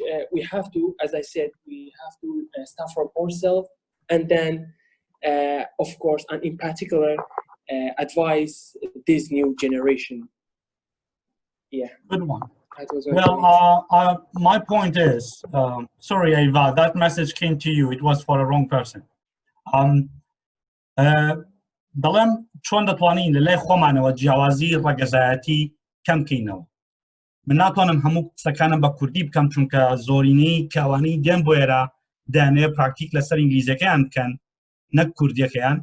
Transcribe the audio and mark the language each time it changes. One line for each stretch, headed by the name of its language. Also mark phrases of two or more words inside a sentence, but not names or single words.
English: We have to, as I said, we have to start from ourselves, and then of course, and in particular, advise this new generation. Yeah. Good one. Well, my point is, sorry, Ava, that message came to you. It was for a wrong person.
Central Kurdish: دەڵێم چۆن دەتوانین لە لای خۆمانەوە جیاوازی ڕەگەزایەتی کەم بکەینەوە. من ناتوانم هەموو قسەکانم بە کوردی بکەم چونکە زۆرینەی کەوانەی دێن بۆ ئێرە دەیانەوێت پراکتیک لەسەر ئینگلیزیەکەیان بکەن نەک کوردیەکەیان.